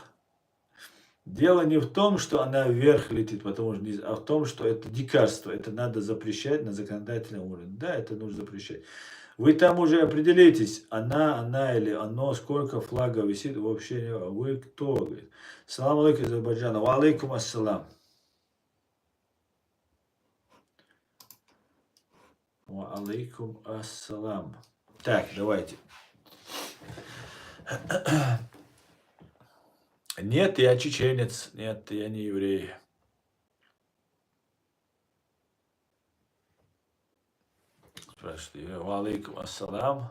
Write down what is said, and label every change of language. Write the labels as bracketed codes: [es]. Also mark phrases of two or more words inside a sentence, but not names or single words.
[ru] Дело не в том, что она вверх летит, а в том, что это дикарство. Это надо запрещать на законодательном уровне. Да, это нужно запрещать. Вы там уже определитесь, она или оно, сколько флагов висит, вообще не. Вы кто? Говорит. [ar] سلام عليكم, Азербайджан. وعليكم السلام. وعليكم السلام. [ru] Так, давайте. Нет, я чеченец. Нет, я не еврей. [ar] وعليكم السلام.